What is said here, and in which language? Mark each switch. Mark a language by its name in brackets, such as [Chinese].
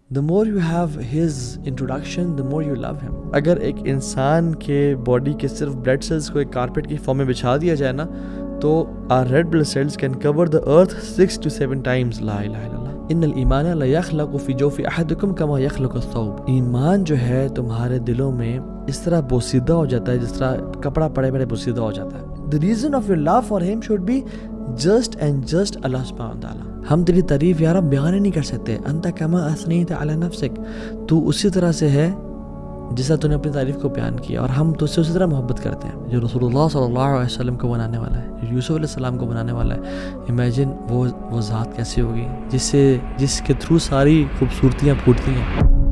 [English] the more you have his introduction, the more you love him. [Urdu] اگر ایک انسان کے باڈی کے صرف بلڈ سیلز کو ایک کارپیٹ کی فارم میں بچھا دیا جائے نا تو [English] our red blood cells can cover the earth 6 to 7 times. [Arabic] لا الہ الا اللہ. ان الایمان لا یخلق فی جوف احدکم کما یخلق الثوب. [Urdu] ایمان جو ہے تمہارے دلوں میں اس طرح بوسیدہ ہو جاتا ہے جس طرح کپڑا پڑے پڑے بوسیدہ ہو جاتا ہے. [English] The reason of your love for him should be just and just Allah subhanahu wa ta'ala. [Urdu] ہم تیری تعریف یا رب بیان ہی نہیں کر سکتے. [Arabic] انت کما اثنیت علی نفسک. [Urdu] تو اسی طرح سے ہے جیسا تو نے اپنی تعریف کو بیان کیا اور ہم تو اس سے اسی طرح محبت کرتے ہیں. جو رسول اللہ صلی اللہ علیہ وسلم کو بنانے والا ہے, جو یوسف علیہ السلام کو بنانے والا ہے, امیجن وہ ذات کیسی ہوگی جس کے تھرو ساری خوبصورتیاں پھوٹتی ہیں.